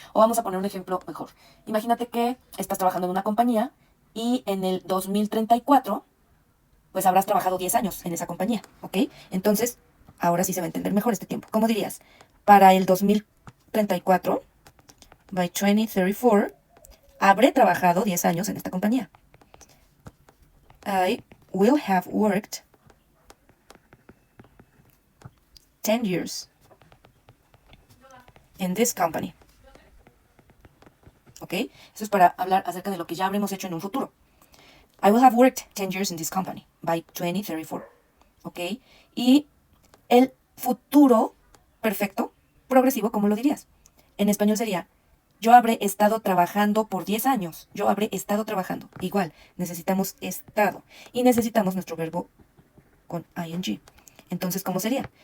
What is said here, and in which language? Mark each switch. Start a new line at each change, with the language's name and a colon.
Spanish: O vamos a poner un ejemplo mejor. Imagínate que estás trabajando en una compañía y en el 2034, pues habrás trabajado 10 años en esa compañía, ¿ok? Entonces, ahora sí se va a entender mejor este tiempo. ¿Cómo dirías? Para el 2034,
English: by 2034,
Spanish: habré trabajado 10 años en esta compañía.
English: I will have worked 10 years in this company.
Spanish: ¿Ok? Eso es para hablar acerca de lo que ya habremos hecho en un futuro.
English: I will have worked 10 years in this company by 2034.
Spanish: ¿Ok? Y el futuro perfecto, progresivo, ¿cómo lo dirías? En español sería, yo habré estado trabajando por 10 años. Yo habré estado trabajando. Igual, necesitamos estado. Y necesitamos nuestro verbo con ing. Entonces, ¿cómo sería?